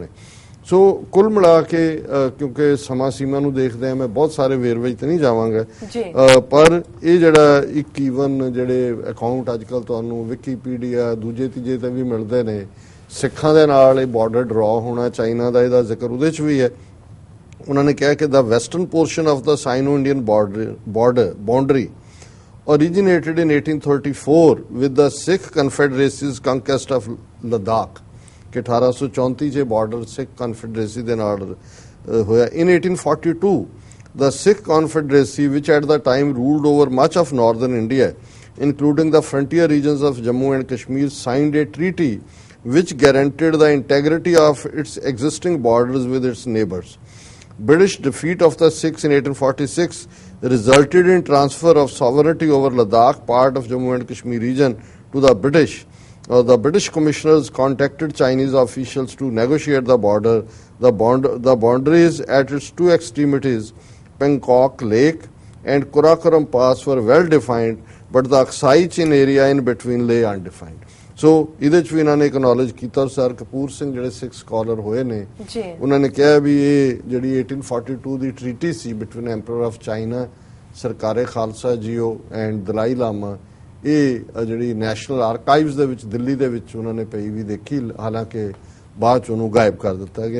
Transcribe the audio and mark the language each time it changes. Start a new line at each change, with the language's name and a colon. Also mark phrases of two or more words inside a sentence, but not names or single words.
Punjabi: ਸੋ ਕੁੱਲ ਮਿਲਾ ਕੇ ਕਿਉਂਕਿ ਸਮਾਂ ਸੀਮਾ ਨੂੰ ਦੇਖਦੇ ਆ ਮੈਂ ਬਹੁਤ ਸਾਰੇ ਵੇਰਵੇ 'ਚ ਨਹੀਂ ਜਾਵਾਂਗਾ, ਪਰ ਇਹ ਜਿਹੜਾ ਇੱਕ ਈਵਨ ਜਿਹੜੇ ਅਕਾਊਂਟ ਅੱਜ ਕੱਲ੍ਹ ਤੁਹਾਨੂੰ ਵਿਕੀਪੀਡੀਆ ਦੂਜੇ ਤੀਜੇ ਤੇ ਵੀ ਮਿਲਦੇ ਨੇ, ਸਿੱਖਾਂ ਦੇ ਨਾਲ ਇਹ ਬਾਰਡਰ ਡਰਾ ਹੋਣਾ ਚਾਈਨਾ ਦਾ, ਇਹਦਾ ਜ਼ਿਕਰ ਉਹਦੇ 'ਚ ਵੀ ਹੈ। ਉਹਨਾਂ ਨੇ ਕਿਹਾ ਕਿ
English: the western portion of the Sino Indian boundary originated in 1834 with the Sikh Confederacy's conquest of Ladakh
Punjabi: ਕਿ 1834 'ਚ ਬਾਰਡਰ ਸਿੱਖ ਕਨਫੈਡਰੇਸੀ ਦੇ ਨਾਲ ਹੋਇਆ।
English: In 1842 the Sikh Confederacy, which at the time ruled over much of northern India including the frontier regions of Jammu and Kashmir, signed a treaty which guaranteed the integrity of its existing borders with its neighbors. British defeat of the Sikhs in 1846 resulted in transfer of sovereignty over Ladakh, part of Jammu and Kashmir region, to the British. The British commissioners contacted Chinese officials to negotiate the border. The boundaries at its two extremities, Bangkok Lake and Karakoram Pass, were well defined, but the Aksai Chin area in between lay undefined.
Punjabi: ਸੋ ਇਹਦੇ 'ਚ ਵੀ ਇਹਨਾਂ ਨੇ ਐਕਨੋਲਜ ਕੀਤਾ। ਸਰ ਕਪੂਰ ਸਿੰਘ ਜਿਹੜੇ ਸਿੱਖ ਸਕਾਲਰ ਹੋਏ ਨੇ ਉਹਨਾਂ ਨੇ ਕਿਹਾ ਵੀ ਇਹ ਜਿਹੜੀ 1842 ਦੀ ਟ੍ਰੀਟੀ ਸੀ
English: between Emperor of China,
Punjabi: ਸਰਕਾਰੇ ਖਾਲਸਾ ਜੀਓ ਐਂਡ ਦਲਾਈ ਲਾਮਾ, ਇਹ ਜਿਹੜੀ ਨੈਸ਼ਨਲ ਆਰਕਾਈਵਸ ਦੇ ਵਿੱਚ ਦਿੱਲੀ ਦੇ ਵਿੱਚ ਉਹਨਾਂ ਨੇ ਪਈ ਵੀ ਦੇਖੀ, ਹਾਲਾਂਕਿ ਬਾਅਦ 'ਚ ਉਹਨੂੰ ਗਾਇਬ ਕਰ ਦਿੱਤਾ ਗਿਆ।